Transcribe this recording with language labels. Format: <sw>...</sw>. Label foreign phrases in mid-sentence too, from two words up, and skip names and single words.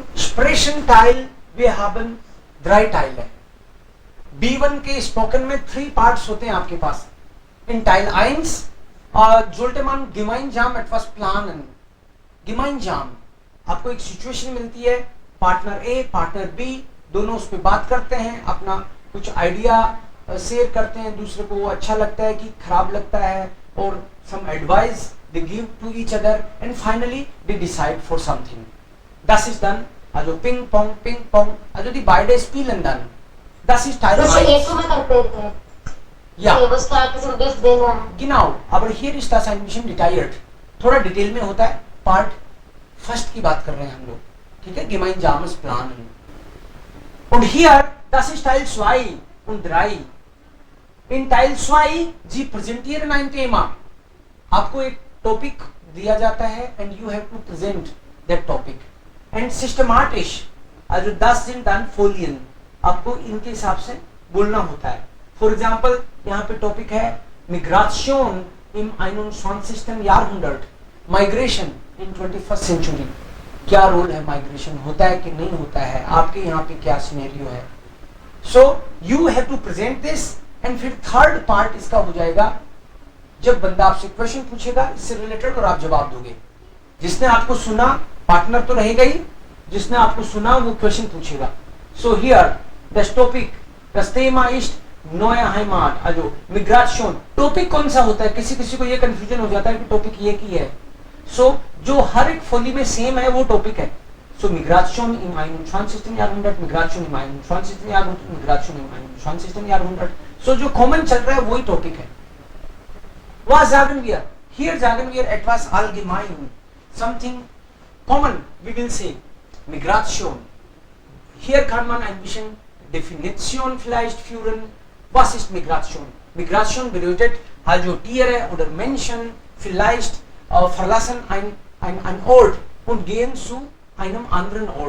<de>Sprechen Teil, wir haben 3 Teile.</de> <hi>B1 के स्पोकन में 3 पार्ट्स होते हैं आपके पास.</hi> <de>In Teil 1 sollte man gemeinsam etwas planen.</de> <hi>Gemeinsam आपको एक सिचुएशन मिलती है,</hi> <en>partner A partner B</en> <hi>दोनों उस पर बात करते हैं, अपना कुछ आइडिया शेयर करते हैं, दूसरे को वो अच्छा लगता है कि खराब लगता है, और</hi> <en>some advice they give to each other and finally they decide for something.</en> <de>Das ist dann also Ping Pong, also die beide spielen dann. Das ist Teil 1. Ja, genau, aber hier ist das ein bisschen detailliert.</de> <hi>थोड़ा डिटेल में होता है.</hi> <en>part first</en> <hi>की बात कर रहे हैं हम लोग, ठीक है,</hi> <de>gemeinsames Planen. Und hier, das ist Teil 2 und 3. In Teil 2, Sie präsentieren ein Thema.</de> <hi>आपको एक टॉपिक दिया जाता है</hi> <en>and you have to present that topic.</en> <de>And systematisch, also das sind dann Folien.</de> <hi>आपको इनके हिसाब से बोलना होता है.</hi> <en>for example</en> <hi>यहाँ पे टॉपिक है</hi> <de>Migration im 21. Jahrhundert,</de> <en>Migration in 21st century.</en> <hi>क्या रोल है माइग्रेशन, होता है कि नहीं होता है, आपके यहाँ पे क्या सिनेरियो है.</hi> <en>so you have to present this.</en> <hi>एंड फिर</hi> <en>third part</en> <hi>इसका हो जाएगा जब बंदा आपसे क्वेश्चन पूछेगा इससे रिलेटेड और आप जवाब दोगे. जिसने आपको सुना, पार्टनर तो रहेगा ही, जिसने आपको सुना वो क्वेश्चन पूछेगा.</hi> <en>so here</en> <de>das Topic, das Thema ist neue Heimat, also Migration.</de> <hi>टॉपिक कौन सा होता है, किसी किसी को ये कंफ्यूजन हो जाता है कि टॉपिक ये की है. सो जो हर एक फोली में सेम है वो टॉपिक है.</hi> <de>सो Migration im 21. Jahrhundert, Migration im 21. Jahrhundert, Migration im 21. Jahrhundert.</de> <hi>सो जो कॉमन चल रहा है वही टॉपिक है.</hi> <de>Was sagen wir? Hier sagen wir etwas allgemein,</de> <en>something common, we will say Migration.</en> <de>Hier kann man ein bisschen Definition vielleicht führen. Was ist Migration? Migration bedeutet also Tiere oder Menschen vielleicht verlassen ein Ort und gehen zu einem anderen Ort.</de>